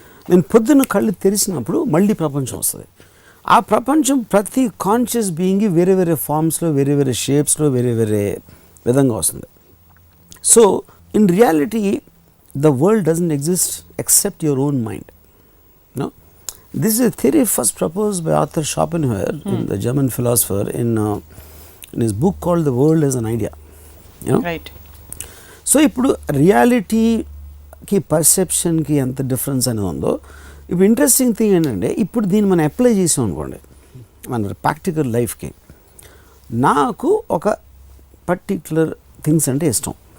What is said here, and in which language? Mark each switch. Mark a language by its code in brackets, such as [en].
[te] నేను పొద్దున్న కళ్ళు తెరిచినప్పుడు మళ్ళీ ప్రపంచం వస్తుంది. ఆ ప్రపంచం ప్రతి కాన్షియస్ బీయింగ్ వేరే వేరే ఫామ్స్లో, వేరే వేరే షేప్స్లో, వేరే వేరే విధంగా వస్తుంది. [en] So in reality the world doesn't exist except your own mind. No, this is a theory first proposed by Arthur Schopenhauer, the German philosopher, in his book called The World as an Idea. You know? Right. [te] So ఇప్పుడు రియాలిటీకి పర్సెప్షన్కి ఎంత difference అనేది ఉందో, ఇప్పుడు interesting thing ఏంటంటే, ఇప్పుడు దీన్ని మనం అప్లై చేసాం అనుకోండి మన ప్రాక్టికల్ లైఫ్కి. నాకు ఒక పర్టిక్యులర్ థింగ్స్ అంటే ఇష్టం.